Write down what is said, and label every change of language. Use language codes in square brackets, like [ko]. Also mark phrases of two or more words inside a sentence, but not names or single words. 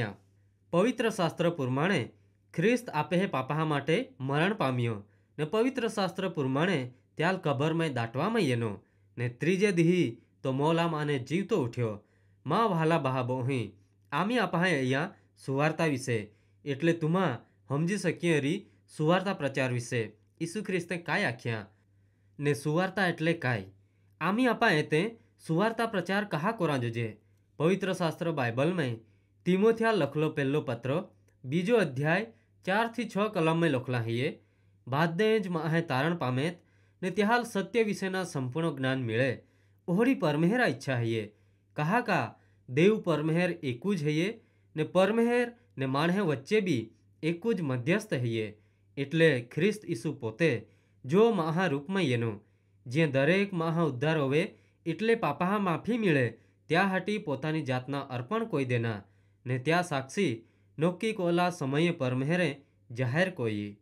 [gbl] पवित्र शास्त्र प्रमाणे ख्रिस्त आपे हे पापा माटे मरण पाम्यो ने पवित्र शास्त्र प्रमाणे त्याल कबर में दाटवामां येनो ने त्रीजे दिही तो मोला माने जीवतो उठ्यो। मां वहाला बहाबोही आमी आपाहे अहिया सुवार्ता विषे एटले तुमा समजी सकीए री सुवार्ता प्रचार विषे ईसु ख्रिस्ते काय आख्या ने सुवार्ता एटले काय आमी आपा एते सुवार्ता प्रचार कहा कोरा जोजे। पवित्र शास्त्र बाइबल में तीमोथिया लखलो पहलो पत्र 2 अध्याय 4-6 कलम में लखला है बादेज माहे तारण पामेत ने त्याहाल सत्य विषयना संपूर्ण ज्ञान मिले ओहड़ी परमेहरा इच्छा है कहा का देव परमेहर एकूज है ने परमेहर ने माणहे वच्चे भी एकूज मध्यस्थ है एटले ख्रिस्त ईसु पोते जो महारूप में येनो जे दरेक महा उद्धार होवे एटले पापा माफी मिले त्या हाटी पोतानी जातना अर्पण कोई देना ने त्या साक्षी नोक्की कोला समय परमेहरे जाहिर कोई।